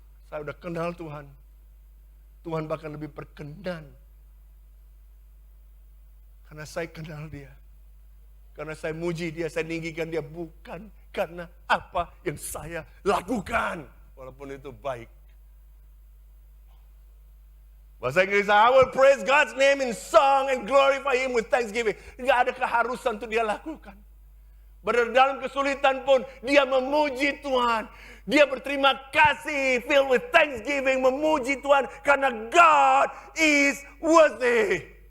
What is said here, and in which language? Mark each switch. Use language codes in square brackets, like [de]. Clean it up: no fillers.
[id] Saya udah kenal Tuhan. Tuhan bahkan lebih berkenan. Karena saya kenal dia. Karena saya muji dia, saya tinggikan dia. Bukan karena apa yang saya lakukan. Walaupun itu baik. Bahasa Inggris, [en] I will praise God's name in song and glorify him with thanksgiving. [id] Tidak ada keharusan untuk dia lakukan. Berada dalam kesulitan pun, dia memuji Tuhan. Dia berterima kasih, [en] filled with thanksgiving, [id] memuji Tuhan. [en] Karena God is worthy.